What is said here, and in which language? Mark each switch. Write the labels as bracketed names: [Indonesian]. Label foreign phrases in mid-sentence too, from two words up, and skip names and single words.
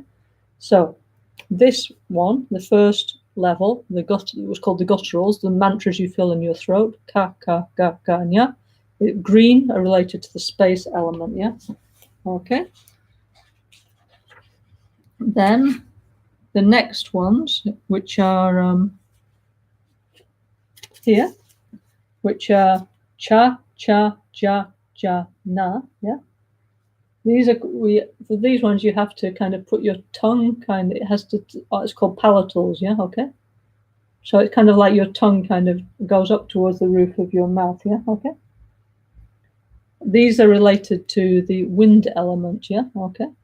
[English] So this one, the first level, it was called the gutturals, the mantras you feel in your throat, ka, ka, ga, ga, nya. Green are related to the space element, Okay. Then the next ones, which are here, which are cha, cha, ja, ja, na, yeah. These are, for these ones you have to kind of put your tongue it has to, it's called palatals, yeah, okay? So it's kind of like your tongue kind of goes up towards the roof of your mouth, yeah, okay? These are related to the wind element, yeah, okay?